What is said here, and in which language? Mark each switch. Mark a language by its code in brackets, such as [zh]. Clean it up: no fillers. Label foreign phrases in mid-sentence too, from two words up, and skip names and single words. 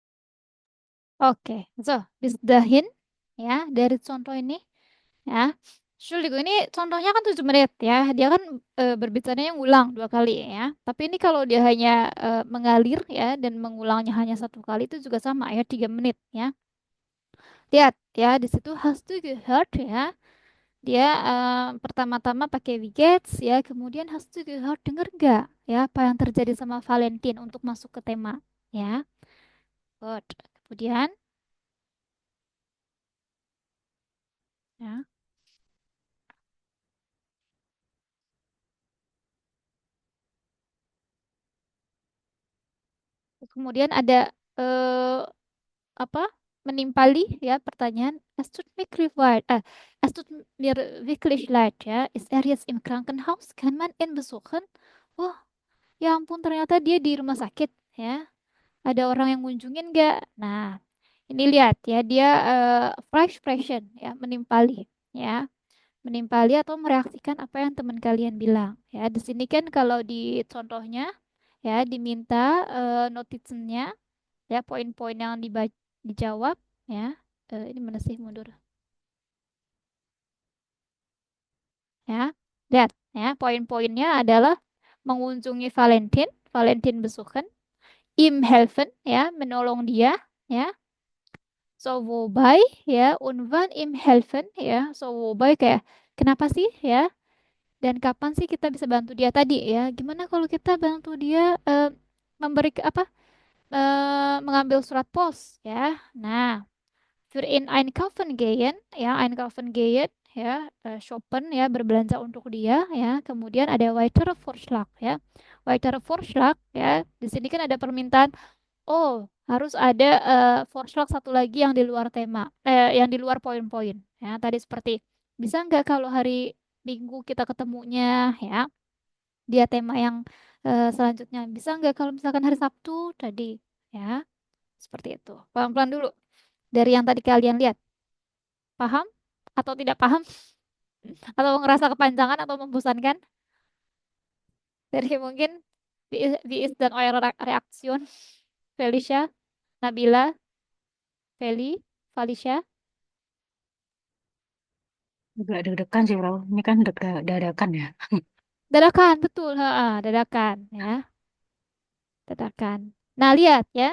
[id] Oke, so [de] bis dahin [id] ya dari contoh ini ya. Entschuldigung, ini contohnya kan 7 menit ya. Dia kan berbicaranya ngulang 2 kali ya. Tapi ini kalau dia hanya mengalir ya dan mengulangnya hanya 1 kali itu juga sama ya 3 menit ya. Lihat ya di situ [de] hast du gehört [id] ya. Dia pertama-tama pakai we gets ya, kemudian [de] hast du gehört [id] denger nggak ya apa yang terjadi sama Valentin untuk masuk ke tema ya. Good. Kemudian ya. Kemudian ada apa? Menimpali ya pertanyaan. [de] Es tut mir leid, es tut mir wirklich leid ya. Ist er jetzt im Krankenhaus? Kann man ihn besuchen? [id] Oh, ya ampun ternyata dia di rumah sakit ya. Ada orang yang ngunjungin nggak? Nah, ini lihat ya dia [en] fresh expression [id] ya, menimpali ya. Menimpali atau mereaksikan apa yang teman kalian bilang ya. Di sini kan kalau di contohnya ya diminta notisinya ya poin-poin yang dijawab ya. Ini mana sih mundur ya. Lihat ya poin-poinnya adalah mengunjungi Valentin, [de] Valentin besuchen, ihm helfen [id] ya, menolong dia ya. [de] So wobei ya, und wann ihm helfen ya. So wobei [id] kayak kenapa sih ya? Dan kapan sih kita bisa bantu dia tadi ya? Gimana kalau kita bantu dia memberi apa? Mengambil surat pos ya. Nah, [de] für in einkaufen gehen ya, einkaufen gehen ya, shoppen ya, [id] berbelanja untuk dia [de] ya. [id] Kemudian ada [de] weitere Vorschlag [id] ya. [de] Weitere Vorschlag [id] ya. Di sini kan ada permintaan, oh, harus ada Vorschlag satu lagi yang di luar tema, yang di luar poin-poin ya. Tadi seperti bisa nggak kalau hari Minggu kita ketemunya ya. Dia tema yang selanjutnya bisa nggak kalau misalkan hari Sabtu tadi ya. Seperti itu. Pelan-pelan dulu. Dari yang tadi kalian lihat. Paham atau tidak paham? Atau ngerasa kepanjangan atau membosankan? Dari mungkin [de] wie ist dan eure Reaktion? [id] Felicia, Nabila, Feli, Felicia. Agak deg-degan sih, Bro. Ini kan dadakan ya. Dadakan, betul. Dadakan ya. Dadakan. Nah, lihat ya.